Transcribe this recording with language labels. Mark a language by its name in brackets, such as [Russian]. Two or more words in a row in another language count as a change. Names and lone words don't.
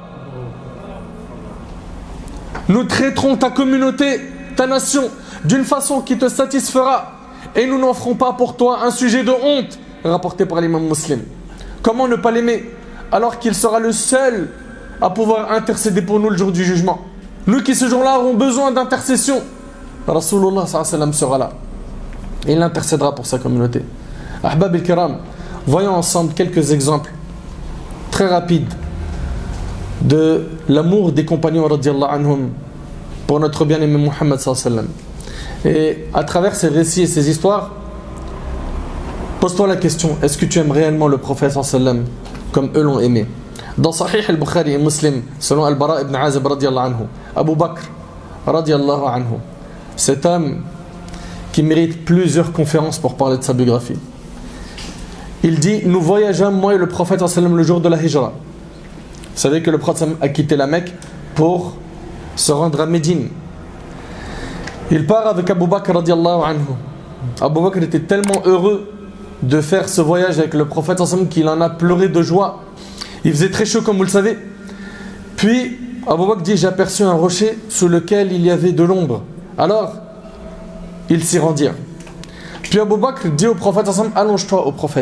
[French] Nous traiterons ta communauté, ta nation, d'une façon qui te satisfera. Et nous n'en ferons pas pour toi un sujet de honte, rapporté par l'imam Muslim. Comment ne pas l'aimer alors qu'il sera le seul à pouvoir intercéder pour nous le jour du jugement? Nous qui ce jour-là aurons besoin d'intercession, [Arabic] رسول الله صلى الله عليه وسلم [French] sera là. Et il intercédera pour sa communauté. [Arabic] أحباب الكرام, [French] voyons ensemble quelques exemples très rapides de l'amour des compagnons [Arabic] رضي الله عنهم [French] pour notre bien-aimé Muhammad [Arabic] صلى الله عليه وسلم. [French] Et à travers ces récits et ces histoires, pose-toi la question, est-ce que tu aimes réellement le prophète [Arabic] صلى الله عليه وسلم [French] comme eux l'ont aimé? Dans Sahih al-Bukhari et Muslim, selon Al-Bara ibn Azib [Arabic] رضي الله عنه, [French] Abu Bakr [Arabic] رضي الله عنه, [French] cet homme qui mérite plusieurs conférences pour parler de sa biographie, il dit, nous voyageâmes moi et le prophète [Arabic] صلى الله عليه وسلم [French] le jour de la Hijra. Vous savez que le prophète a quitté la Mecque pour se rendre à Médine. Il part avec Abu Bakr [Arabic] رضي الله عنه. [French] Abu Bakr était tellement heureux de faire ce voyage avec le prophète qu'il en a pleuré de joie. Il faisait très chaud comme vous le savez. Puis Abu Bakr dit, j'ai aperçu un rocher sous lequel il y avait de l'ombre. Alors ils s'y rendirent. Puis Abu Bakr dit au prophète, allonge-toi au prophète.